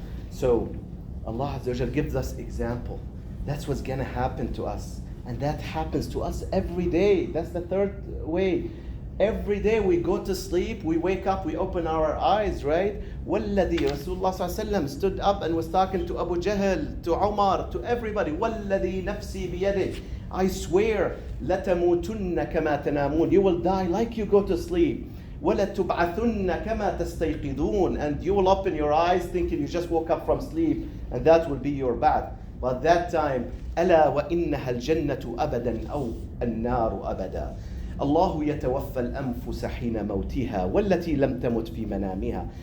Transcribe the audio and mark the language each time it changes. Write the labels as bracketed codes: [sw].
[en] So Allah Azza wa Jal gives us example. That's what's going to happen to us. And that happens to us every day. That's the third way. Every day we go to sleep, we wake up, we open our eyes, right? وَالَّذِي Rasulullah ﷺ stood up and was talking to Abu Jahl, to Umar, to everybody. [ar] وَالَّذِي نَفْسِي بِيَدِهِ. [en] I swear, [ar] لَتَمُوتُنَّ كَمَا تَنَامُونَ. [en] You will die like you go to sleep. [ar] وَلَتُبْعَثُنَّ كَمَا تَسْتَيْقِظُونَ. [en] And you will open your eyes thinking you just woke up from sleep, and that will be your bath. But that time, [ar] أَلَا وَإِنَّهَا الْجَنَّةُ أَبَدًا أَوْ النَّارُ أَبَدًا. الله يتوفى الأنفس حين موتها والتي لم تمت في منامها.